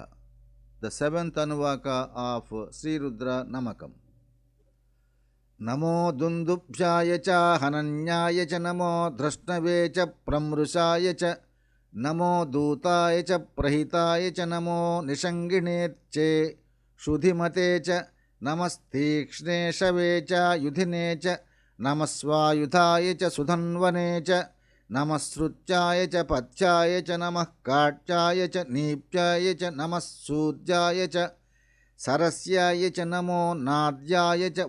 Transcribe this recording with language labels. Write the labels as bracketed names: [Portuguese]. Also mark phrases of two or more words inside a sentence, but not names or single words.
[English] The seventh Anuvaka of Sri Rudra Namakam. [Sanskrit] नमो दुन्दुभ्याय च हनन्याय च नमो धृष्णवे च प्रमृशाय च नमो दूताय च प्रहिताय च नमो निषङ्गिणे च इषुधिमते च नमस्तीक्ष्णे षवे च युधिने च नमस्स्वायुधाय च सुधन्वने च नमस्स्रुत्याय च पथ्याय च नमः काट्याय च नीप्याय च नमस्सूद्याय च सरस्याय च नमो नाद्याय च